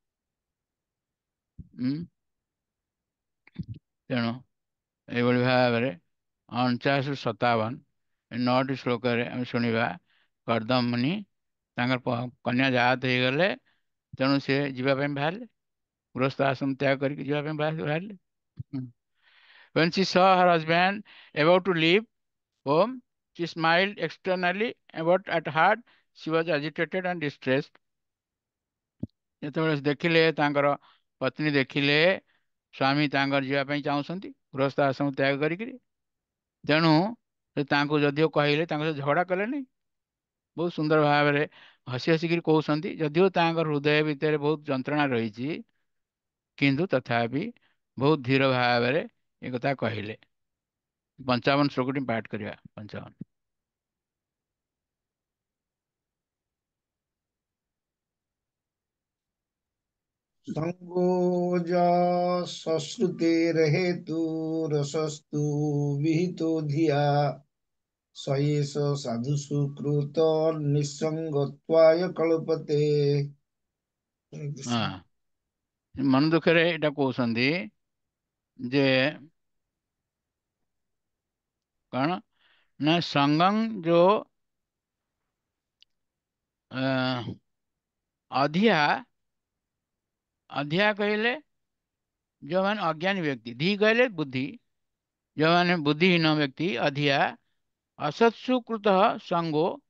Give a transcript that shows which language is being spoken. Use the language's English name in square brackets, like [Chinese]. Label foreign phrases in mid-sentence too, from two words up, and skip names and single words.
[Odia] ତେଣୁ ଏଇଭଳି ଭାବରେ 49-57 9ଟି ଶ୍ଲୋକରେ ଆମେ ଶୁଣିବା କର୍ଦମ ମୁନି ତାଙ୍କର କନ୍ୟା ଜାତ ହେଇଗଲେ ତେଣୁ ସେ ଯିବା ପାଇଁ ବାହାରିଲେ ଗୃହସ୍ଥ ଆଶ୍ରମ ତ୍ୟାଗ କରିକି ଯିବା ପାଇଁ ବାହାରିଲେ। [English] When she saw her husband about to leave home, she smiled externally, but at heart she was agitated and distressed. [Odia] ଯେତେବେଳେ ଦେଖିଲେ ତାଙ୍କର ପତ୍ନୀ ଦେଖିଲେ ସ୍ୱାମୀ ତାଙ୍କର ଯିବା ପାଇଁ ଚାହୁଁଛନ୍ତି ଗୃହସ୍ଥ ଆଶ୍ରମ ତ୍ୟାଗ କରିକିରି ତେଣୁ ସେ ତାଙ୍କୁ ଯଦିଓ କହିଲେ ତାଙ୍କ ସହିତ ଝଗଡ଼ା କଲେନି ବହୁତ ସୁନ୍ଦର ଭାବରେ ହସି ହସିକିରି କହୁଛନ୍ତି ଯଦିଓ ତାଙ୍କର ହୃଦୟ ଭିତରେ ବହୁତ ଯନ୍ତ୍ରଣା ରହିଛି କିନ୍ତୁ ତଥାପି ବହୁତ ଧୀର ଭାବରେ ଏକଥା କହିଲେ। 55 ଶ୍ଲୋକଟି ପାଠ କରିବା 55। [Sanskrit] संगोज सश्रुतेर्हेतुरसस्तु विहितो धिया स एष साधु सुकृत निसंगत्वाय कल्पते। [Odia] ମନ ଦୁଃଖରେ ଏଇଟା କହୁଛନ୍ତି ଯେ କଣ ନା ସଂଗମ୍ जो ଅଧିଆ ଅଧିଆ କହିଲେ ଯୋଉମାନେ ଅଜ୍ଞାନୀ ବ୍ୟକ୍ତି धी କହିଲେ ବୁଦ୍ଧି ଯୋଉମାନେ ବୁଦ୍ଧିହୀନ ବ୍ୟକ୍ତି ଅଧିଆ ଅସତ୍ସୁକୃତ ସଙ୍ଗୋ